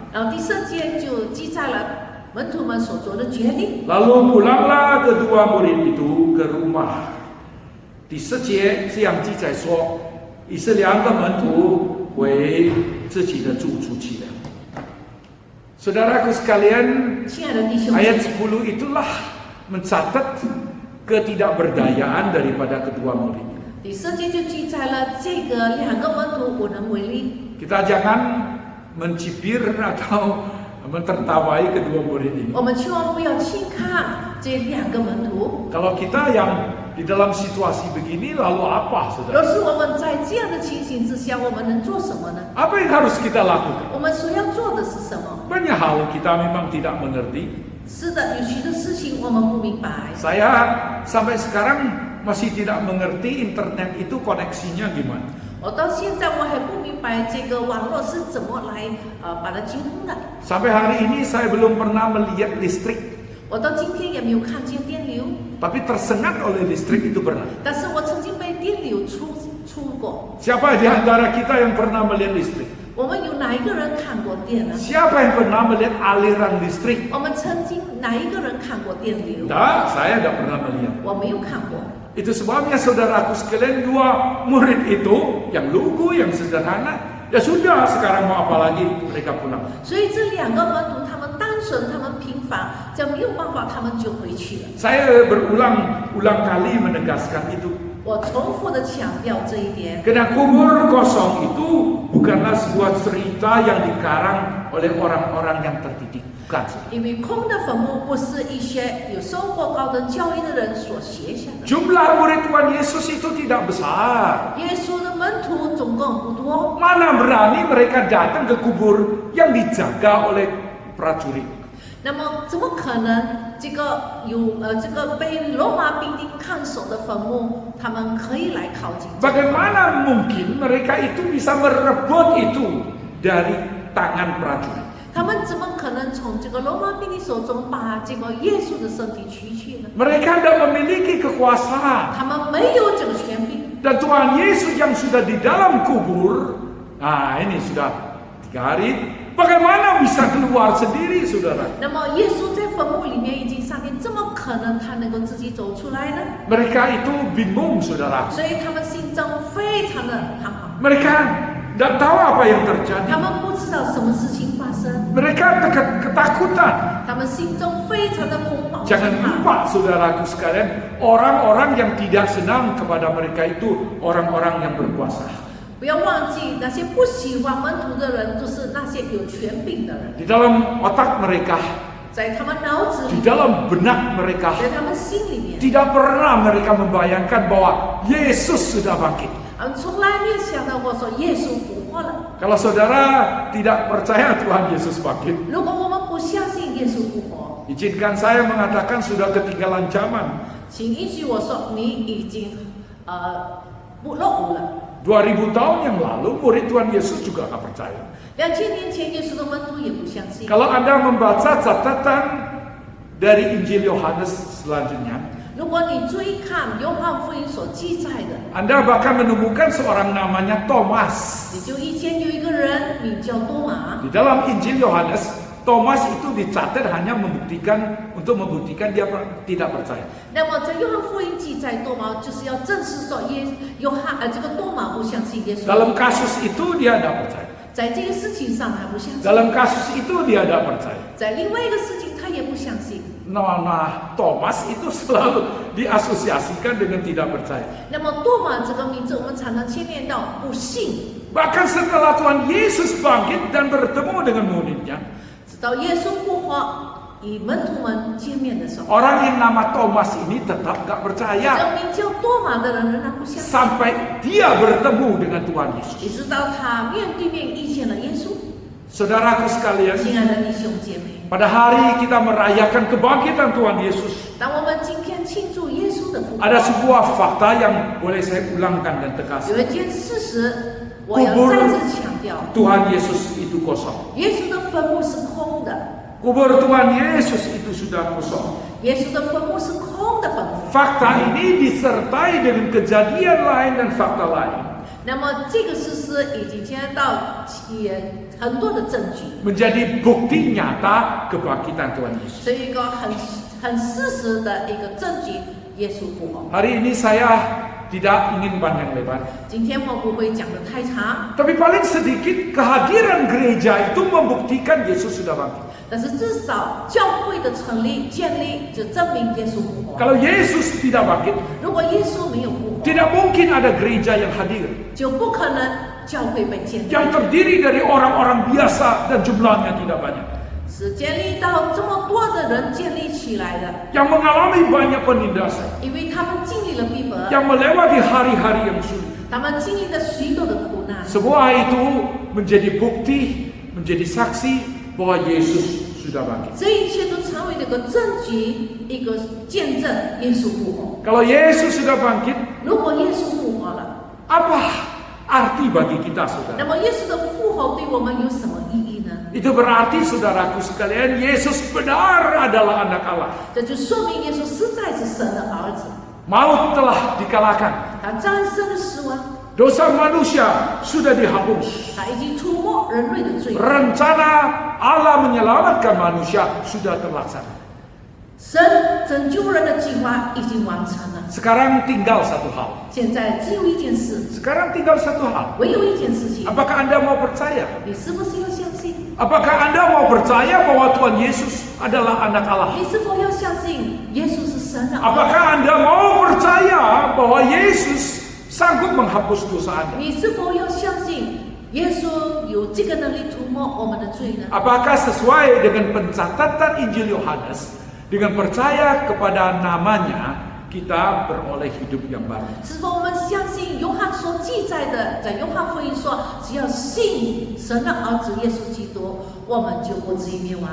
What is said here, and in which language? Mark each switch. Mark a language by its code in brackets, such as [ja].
[zh] 然后第3节就记载了门徒们所做的决定。 [id] Lalu pulanglah kedua murid itu ke rumah. [zh] 第4节这样记载说，以色列的门徒为自己的住出去了。 [id] Saudaraku sekalian, [zh] 亲爱的弟兄姐 [id] ayat [zh] 妹， [id] 10 itulah mencatat ketidakberdayaan daripada kedua murid. [zh] 第4节就记载了这个2个门徒无能为力。 [id] Kita jangan mencibir atau mentertawai kedua murid ini. [zh] 我们千万不要轻看这2个门徒。 [id] Kalau kita yang di dalam situasi begini lalu apa, [zh] 若 [id] saudara? [zh] 是我们在这样的情形之下，我们能做什么呢？ [id] Apa yang harus kita lakukan? [zh] 我们所要做的是什么？ [id] Banyak hal kita memang tidak mengerti. [zh] 是的，有许多事情我们不明白。 [id] Saya sampai sekarang masih tidak mengerti internet itu koneksinya gimana. [zh] 我到现在我还不明白这个网络是怎么来把它接通的。 [id] Sampai hari ini saya belum pernah melihat listrik, [zh] 我到今天也没有看见电流， [id] tapi tersengat oleh listrik itu pernah. [zh] 但是我曾经被电流出过。 [id] Siapa di antara kita yang pernah melihat listrik? [zh] 我们有哪一个人看过电呢？ [id] Siapa yang pernah melihat aliran listrik? [zh] 我们曾经哪一个人看过电流？ [id] Tidak, saya tidak pernah melihat. [zh] 我没有看过。 [id] Itu sebabnya saudaraku sekalian, dua murid itu yang lugu, yang sederhana, ya sudah, sekarang mau apa lagi, mereka pulang. [zh] 所以这2个门徒，他们单纯，他们平凡，这没有办法，他们就回去了。 [id] Saya berulang-ulang kali menegaskan itu. [zh] 我重复的强调这一点。 [id] Karena kubur kosong itu bukanlah sebuah cerita yang dikarang oleh orang-orang yang terdidik. bukan. [zh] 因为空的坟墓不是一些有受过高等教育的人所写下的。 [id] Jumlah murid Tuhan Yesus itu tidak besar. [zh] 耶稣的门徒总共不多， [id] Mana berani mereka datang ke kubur yang dijaga oleh prajurit. [zh] 那么怎么可能这个被罗马兵丁看守的坟墓，他们可以来靠近？ [id] Bagaimana mungkin mereka itu bisa merebut itu dari tangan prajurit? [zh] 他们怎么可能从这个罗马兵丁手中把这个耶稣的身体取去呢？ [id] Mereka tidak memiliki kekuasaan. [zh] 他们没有这个权柄。 [id] Dan Tuhan Yesus yang sudah di dalam kubur, nah ini sudah 3 hari, bagaimana bisa keluar sendiri, saudara? [zh] 那么耶稣在坟墓里面已经3天，怎么可能他能够自己走出来呢？ [id] Mereka itu bingung, saudara. [zh] 所以他们心中非常的彷徨， [id] Mereka tidak tahu apa yang terjadi. [zh] 他们不知道什么事情发生， [id] Mereka ketakutan. [zh] 他们心中非常的恐慌。 [id] Jangan lupa, saudaraku sekalian, orang-orang yang tidak senang kepada mereka itu orang-orang yang berkuasa. [zh] 不要忘记，那些不喜欢门徒的人，就是那些有权柄的人， [id] Di dalam otak mereka, [zh] 在他们脑子 [id] di dalam benak mereka, [zh] 在他们心里面， [id] tidak pernah mereka membayangkan bahwa Yesus sudah bangkit. [zh] 他们从来没有想到过说耶稣复活了。 [id] Kalau saudara tidak percaya Tuhan Yesus bangkit, [zh] 如果我们不相信耶稣复活， [id] izinkan saya mengatakan sudah ketinggalan zaman. [zh] 请允许我说，你已经不落伍了。 [id] 2000 tahun yang lalu murid Tuhan Yesus juga nggak percaya. [zh] 2000年前，耶稣的门徒也不相信。 [id] Kalau Anda membaca catatan dari Injil Yohanes selanjutnya, [zh] 如果你追看约翰福音所记载的， [id] Anda bahkan menemukan seorang namanya Thomas. [zh] 你就以前有一个人名叫多马， [id] Di dalam Injil Yohanes, Thomas itu dicatat hanya untuk membuktikan dia tidak percaya. [zh] 那么在约翰福音记载多马就是要证实说这个多马不相信耶稣。 [id] Dalam kasus itu dia tidak percaya. [zh] 在这个事情上他不相信， [id] Dalam kasus itu dia tidak percaya. [zh] 在另外一个事情他也不相信。 [id] Nama Thomas itu selalu diasosiasikan dengan tidak percaya. [zh] 那么多马这个名字，我们常常牵连到不信。 [id] Bahkan setelah Tuhan Yesus bangkit dan bertemu dengan muridnya, [zh] 直到耶稣复活，与门徒们见面的时候， [id] orang yang nama Thomas ini tetap gak percaya [zh] 名叫多马的人仍然不相信， [id] sampai dia bertemu dengan Tuhan Yesus. [zh] 一直到他面对面遇见了耶稣。 [id] Saudaraku sekalian, [zh] 亲爱的弟兄姐妹， [id] pada hari kita merayakan kebangkitan Tuhan Yesus, [zh] 当我们今天庆祝耶稣的复活， [id] ada sebuah fakta yang boleh saya ulangkan dan tegaskan. [zh] 有一件事实，我要再次强调： [id] Tuhan Yesus itu kosong. [zh] 耶稣的坟墓是空的， [id] Kubur Tuhan Yesus itu sudah kosong. [zh] 耶稣的坟墓是空的坟墓。 [id] Fakta ini disertai dengan kejadian lain dan fakta lain, [zh] 那么这个事实已经牵涉到很多的证据， [id] menjadi bukti nyata kebangkitan Tuhan Yesus. [zh] 是一个很事实的一个证据，耶稣复活。 [id] Hari ini saya tidak ingin panjang lebar, [zh] 今天我不会讲得太长， [id] tapi paling sedikit kehadiran gereja itu membuktikan Yesus sudah bangkit. [zh] 但是至少教会的成立建立就证明耶稣复活。 [id] Kalau Yesus tidak bangkit, [zh] 如果耶稣没有复活， [id] tidak mungkin ada gereja yang hadir, [zh] 就不可能教会被建立， [id] yang terdiri dari orang-orang biasa dan jumlahnya tidak banyak, [zh] 是建立到这么多的人建立起来的， [id] yang mengalami banyak penindasan, [zh] 因为他们经历了逼迫， [id] yang melewati hari-hari yang sulit. [zh] 他们经历了许多的苦难。 [id] Semua itu menjadi bukti, menjadi saksi bahwa Yesus sudah bangkit. [zh] 这一切都成为了一个证据，一个见证耶稣复活。 [id] Kalau Yesus sudah bangkit, [zh] 如果耶稣复活了， [id] apa arti bagi kita, [zh] 那 [id] saudara? [zh] 么耶稣的复活对我们有什么意义呢？ [id] Itu berarti, saudaraku sekalian, Yesus benar adalah anak Allah. [zh] 这就说明耶稣实在是神的儿子， [id] Maut telah dikalahkan. [zh] 他战胜了死亡， [id] Dosa manusia sudah dihapus. [zh] 他已经涂抹人类的罪。 [id] Rencana Allah menyelamatkan manusia sudah terlaksana. [zh] 神拯救人的计划已经完成了， [id] Sekarang tinggal satu hal. [zh] 现在只有一件事， [id] Sekarang tinggal satu hal. [zh] 唯有一件事情， [id] Apakah Anda mau percaya? [zh] 你是不是要相信？ [id] Apakah Anda mau percaya bahwa Tuhan Yesus adalah anak Allah? [zh] 你是否要相信耶稣是神的儿子？ [id] Apakah Anda mau percaya bahwa Yesus sanggup menghapus dosa Anda? [zh] 你是否要相信耶稣有有这个能力涂抹我们的罪呢？ [id] Apakah sesuai dengan pencatatan Injil Yohanes, dengan percaya kepada namanya, kita beroleh hidup yang baru? [zh] 是否我们相信约翰所记载的，在约翰福音说，只要信神的儿子耶稣基督，我们就不至于灭亡。